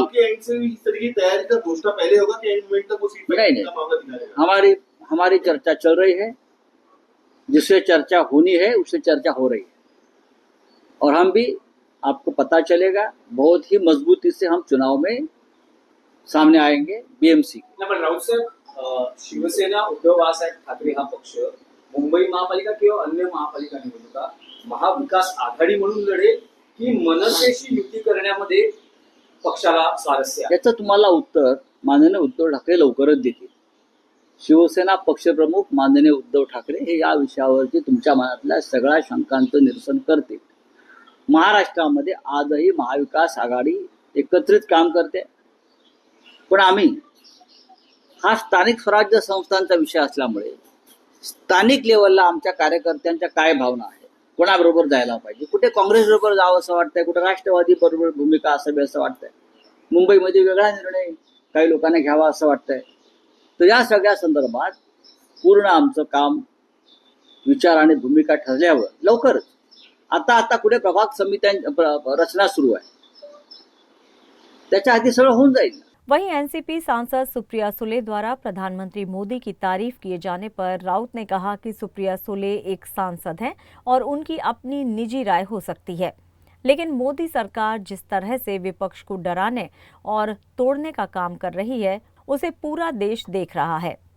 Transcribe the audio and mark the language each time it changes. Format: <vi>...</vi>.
<hi>आपके एंड से इस तरह की तैयारी का घोषणा पहले होगा कि एंड मोमेंट तक वो सीट का मामला दिखाएगा? हमारी चर्चा चल रही है, जिससे चर्चा होनी है उससे चर्चा हो रही है और हम भी, आपको पता चलेगा, बहुत ही मजबूती से हम चुनाव में सामने आएंगे बीएमसी।</hi> <mr>राऊत साहेब, शिवसेना उद्धव बाळासाहेब ठाकरे हा पक्ष मुंबई महापालिका किंवा अन्य महापालिका निवडणुका महाविकास आघाडी म्हणून लढेल की मनसेशी युती करण्यामध्ये पक्षाला स्वारस्य आहे? याचं तुम्हाला उत्तर माननीय उद्धव ठाकरे लवकरच देतील। शिवसेना पक्षप्रमुख माननीय उद्धव ठाकरे हे या विषयावरती तुमच्या मनातल्या सगळ्या शंकांचं निरसन करतील। महाराष्ट्रामध्ये आजही महाविकास आघाडी एकत्रित काम करते, पण आम्ही हा स्थानिक स्वराज्य संस्थांचा विषय असल्यामुळे स्थानिक लेवलला आमच्या कार्यकर्त्यांच्या काय भावना आहे, कोणाबरोबर जायला पाहिजे, कुठे काँग्रेस बरोबर जावं असं वाटतंय, कुठे राष्ट्रवादी बरोबर भूमिका असावी असं वाटतंय, मुंबईमध्ये वेगळा निर्णय काही लोकांना घ्यावा असं वाटतंय। तर या सगळ्या संदर्भात पूर्ण आमचं काम, विचार आणि भूमिका ठरल्यावर लवकरच आता कुठे प्रभाग समित्यांची रचना सुरू आहे, त्याच्या आधी सगळं होऊन जाईल।</mr> <hi>वहीं एनसीपी सांसद सुप्रिया सुले द्वारा प्रधानमंत्री मोदी की तारीफ किए जाने पर राउत ने कहा कि सुप्रिया सुले एक सांसद हैं और उनकी अपनी निजी राय हो सकती है, लेकिन मोदी सरकार जिस तरह से विपक्ष को डराने और तोड़ने का काम कर रही है उसे पूरा देश देख रहा है।</hi>